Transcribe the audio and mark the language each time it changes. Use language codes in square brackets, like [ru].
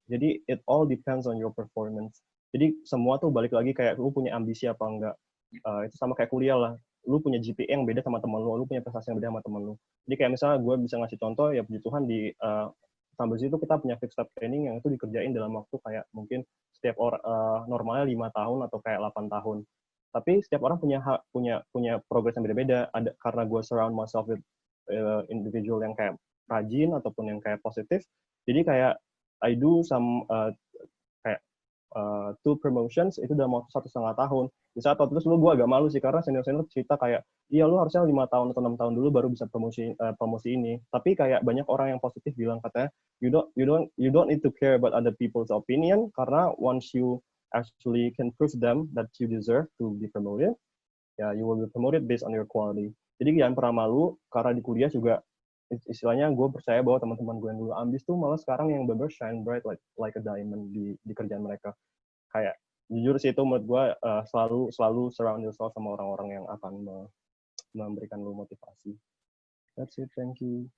[id] Jadi [en] it all depends on your performance. [id] Jadi semua tuh balik lagi kayak lu punya ambisi apa enggak. Itu sama kayak kuliah lah. Lu punya GPA yang beda sama teman lu punya prestasi yang beda sama teman lu. Jadi kayak misalnya gue bisa ngasih contoh, ya puji Tuhan di kampus itu kita punya fixed step training yang itu dikerjain dalam waktu kayak mungkin setiap orang normalnya 5 tahun atau kayak 8 tahun. Tapi setiap orang punya progress yang beda-beda. Ada karena gue [en] surround myself with individual [id] yang kayak rajin ataupun yang kayak positif. Jadi kayak [en] I do some [id] kayak 2 promotions itu dalam waktu 1,5 tahun. Di saat waktu itu gue agak malu sih karena senior-senior cerita kayak, iya lu harusnya 5 tahun atau 6 tahun dulu baru bisa promosi ini. Tapi kayak banyak orang yang positif bilang katanya, [en] you don't need to care about other people's opinion, [id] karena [en] once you actually can prove them that you deserve to be promoted, ya you will be promoted based on your quality. [id] Jadi jangan pernah malu, karena di kuliah juga istilahnya gue percaya bahwa teman-teman gue yang dulu ambis tuh malah sekarang yang bener [en] shine bright like a diamond [id] di kerjaan mereka. Kayak jujur sih itu menurut gue selalu [en] surround yourself [id] sama orang-orang yang akan memberikan lu motivasi. [en] That's it, thank you.